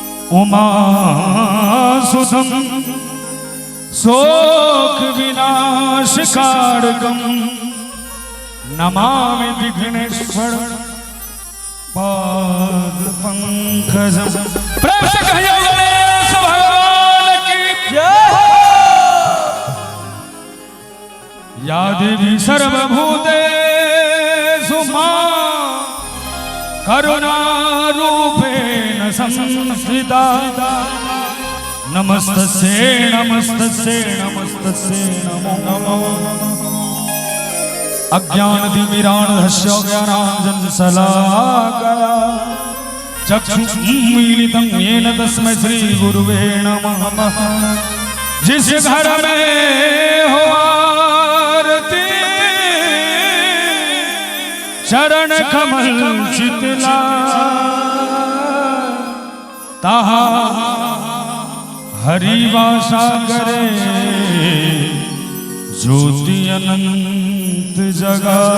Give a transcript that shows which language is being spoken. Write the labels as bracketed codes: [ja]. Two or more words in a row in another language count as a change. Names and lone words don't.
[sa] उमा सुदम शोक विनाश कारकम नमामि विघ्नेश्वर पाद पंकजम। [hi] प्रेम से कहिए गणेश भगवान की जय। [sa] या देवी सर्वभूतेषु मां करुणारूपेण संस्थिता नमस्तस्यै नमस्तस्यै नमस्तस्यै नमो नमः। अज्ञानतिमिरान्धस्य ज्ञानाञ्जनशलाकया चक्षुन्मीलितं येन तस्मै श्रीगुरुवे नमः। [hi] जिस घर में हो आरती चरण कमल चितला तहा हरि वासा करे ज्योति अनंत जगा।